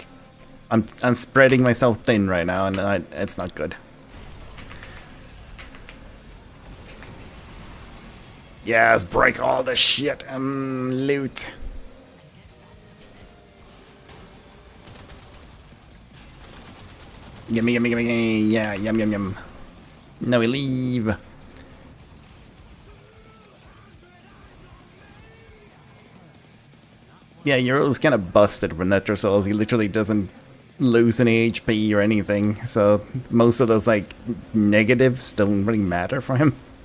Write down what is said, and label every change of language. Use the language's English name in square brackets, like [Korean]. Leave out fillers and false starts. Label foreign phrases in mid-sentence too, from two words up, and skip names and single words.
[English] I'm spreading myself thin right now, and it's not good. Yes, break all the shit and loot. Gimme, gimme, gimme, yeah, yum, yum, yum. No, we leave. Yeah, Euro's kind of busted for Netrosouls. He literally doesn't lose any HP or anything, so most of those like negatives don't really matter for him.